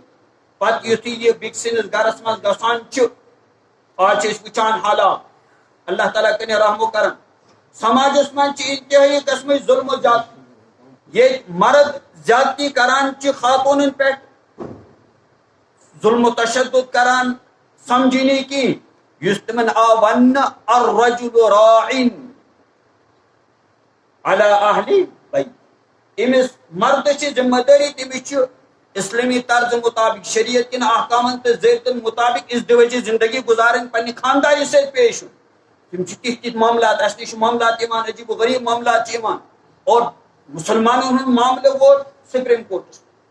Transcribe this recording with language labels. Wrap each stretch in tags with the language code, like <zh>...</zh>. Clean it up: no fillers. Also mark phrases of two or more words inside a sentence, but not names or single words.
<ks>پتہٕ یُتھُے یہِ بیٚکہِ سٕنٛدِس گرس منٛز گژھان چھُ آز چھِ أسۍ وٕچھان حالات اللہ تعالیٰ کٔرِنۍ رحم و کرم. سماجس منٛز چھِ انتہٲیی قٕسمٕچ ظُلم و زیادتی. ییٚتہِ مرد زیادتی کران چھِ خاتوٗنن پٮ۪ٹھ ظُلم و تشدد کران سمجھی نہٕ کینٛہہ یُس تِمن آو وننہٕ</ks> <ar>الرجل راعٍ علی اہلِ بیت.</ar> <ks>أمِس مردس چھِ ذمہٕ دٲری تٔمِس چھُ اسلٲمی طرزٕ مُطابق شریعت کٮ۪ن احکامن تہٕ ضٲبطن مُطابق ازدِوٲجی زندگی گُزارٕنۍ پننہِ خاندارِ سۭتۍ پیش یُن. تِم چھِ تِتھۍ تِتھۍ معاملات اَسہِ نِش چھِ معاملات یِوان عجیٖب و غریٖب معاملات چھِ یِوان اور مُسلمانن ہُنٛد معاملہٕ ووت سپریم کورٹس.</ks>